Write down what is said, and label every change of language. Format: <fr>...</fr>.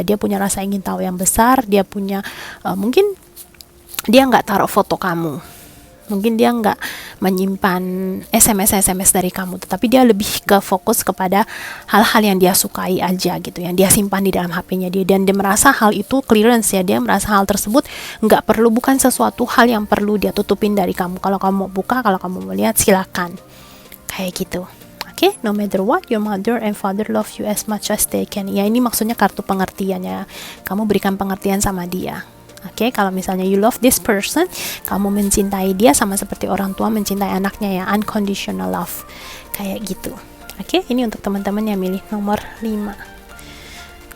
<id>Dia punya rasa ingin tahu yang besar, dia punya mungkin dia nggak taruh foto kamu, mungkin dia nggak menyimpan SMS dari kamu, tetapi dia lebih ke fokus kepada hal-hal yang dia sukai aja gitu, yang dia simpan di dalam HP-nya dia, dan dia merasa hal itu clearance ya, dia merasa hal tersebut nggak perlu, bukan sesuatu hal yang perlu dia tutupin dari kamu. Kalau kamu mau buka, kalau kamu mau lihat, silakan, kayak gitu.</id> <en>Oke, no matter what, your mother and father love you as much as they can.</en> <id>Ya, ini maksudnya kartu pengertiannya, kamu berikan pengertian sama dia. Oke, kalau misalnya</id> <en>you love this person,</en> <id>kamu mencintai dia sama seperti orang tua mencintai anaknya ya,</id> <en>unconditional love,</en> <id>kayak gitu. Oke, ini untuk teman-teman yang milih nomor 5.</id>